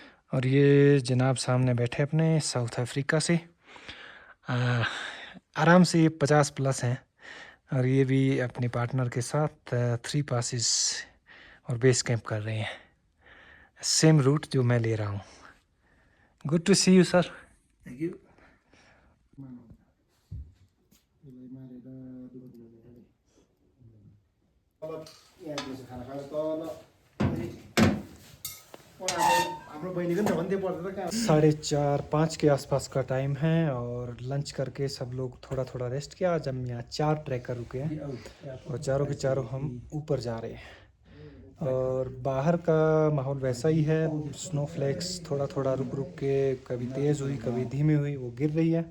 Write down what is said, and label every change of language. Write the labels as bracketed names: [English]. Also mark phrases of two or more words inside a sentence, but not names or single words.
[Hindi] और ये जनाब सामने बैठे अपने साउथ अफ्रीका से। आराम से ये 50+ हैं और ये भी अपने पार्टनर के साथ 3 पासिस और [English] base camp [Hindi] कर रहे हैं, [English] same route [Hindi] जो मैं ले रहा हूँ। [English] good to see you sir. Thank you. [Nepali] हाम्रो बहिनीको नि त भन्दै पर्दैन कहाँ [Hindi] 4:30-5 के आसपास का टाइम है और लंच करके सब लोग थोड़ा थोड़ा रेस्ट किया। आज हम यहाँ 4 ट्रैकर रुके हैं और चारों के चारों हम ऊपर जा रहे हैं और बाहर का माहौल वैसा ही है। स्नोफ्लेक्स थोड़ा थोड़ा रुक रुक के कभी तेज़ हुई कभी धीमी हुई वो गिर रही है।